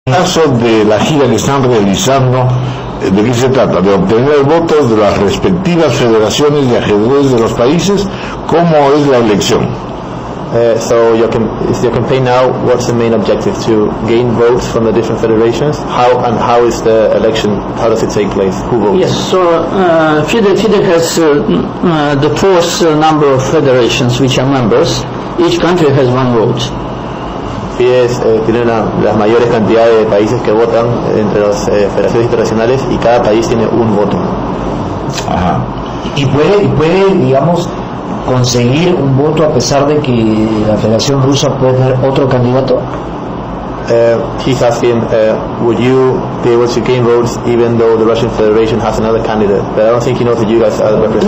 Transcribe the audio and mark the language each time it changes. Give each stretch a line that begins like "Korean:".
Spanish: caso de la gira que están realizando, ¿de qué se trata? ¿De obtener votos de las respectivas federaciones de ajedrez de los países? ¿Cómo es la elección?
English: So is your campaign now, what's the main objective? To gain votes from the different federations? How is the election, how does it take place? Who votes? Yes, so FIDE has the fourth number of federations which are members. Each country has one vote.
Spanish: FIDE tiene las mayores cantidades de países que votan entre las federaciones internacionales y cada país tiene un voto. Ajá. ¿Y puede, digamos, conseguir un voto a pesar de que la Federación Rusa puede tener otro candidato?
English: He's asking, would you be able to gain votes even though the Russian Federation has another candidate? But I don't think he knows that you guys are representing.